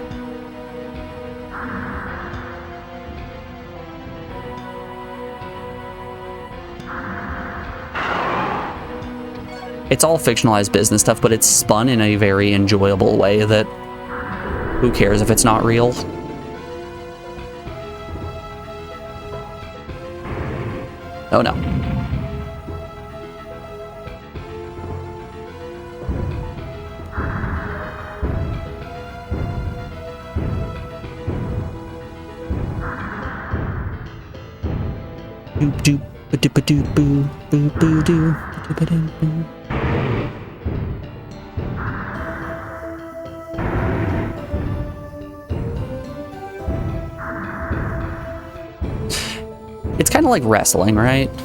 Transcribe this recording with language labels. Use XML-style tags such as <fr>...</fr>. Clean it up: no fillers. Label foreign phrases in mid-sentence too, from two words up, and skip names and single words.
<en>It's all fictionalized business stuff, but it's spun in a very enjoyable way that who cares if it's not real? Oh no. Doop doop ba doop ba doop boo boo boo doo ba doop ba doop boo. It's kind of like wrestling, right?</en>